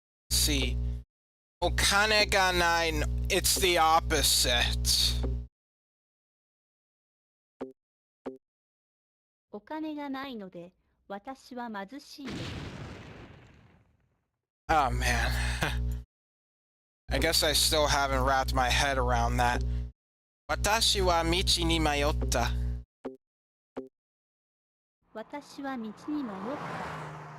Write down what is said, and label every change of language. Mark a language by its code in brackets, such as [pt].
[en] See, [ja] お金がないの [en] it's the opposite. [ja] お金がないので私は貧しいです。 [en] Oh man. I guess I still haven't wrapped my head around that. [ja] 私は道に迷った。私は道に迷った。